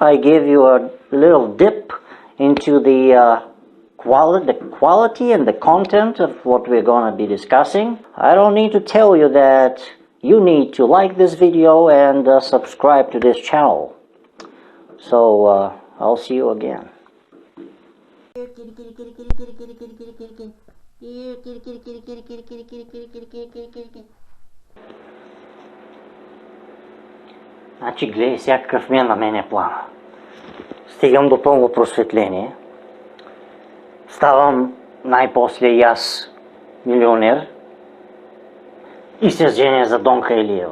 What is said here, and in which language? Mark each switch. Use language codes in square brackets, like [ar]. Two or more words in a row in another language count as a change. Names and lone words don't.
[en] I gave you a little dip into the quality and the content of what we're going to be discussing. I don't need to tell you that you need to like this video and subscribe to this channel. So I'll see you again. [bg] Значи гледай сега какъв ми е на мене плана. Стигам до пълно просветление. Ставам най-после и аз милионер и се женя за Донка Илиева.